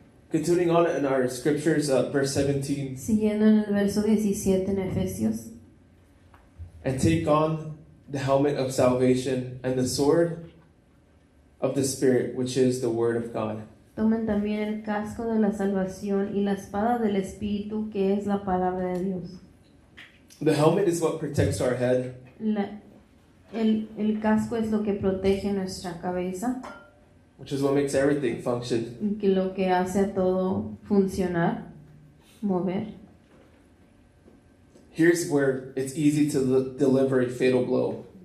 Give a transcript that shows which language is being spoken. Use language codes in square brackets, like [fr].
[en] Continuing on in our scriptures, verse 17, [es] Siguiendo en el verso 17 en Efesios, [en] and take on the helmet of salvation and the sword of the Spirit, which is the word of God. [es] tomen también el casco de la salvación y la espada del Espíritu, que es la palabra de Dios. [en] The helmet is what protects our head. [es] El casco es lo que protege nuestra cabeza, [en] Which is what makes everything function. [es] y que lo que hace a todo funcionar, mover. [en] Here's where it's easy to deliver a fatal blow.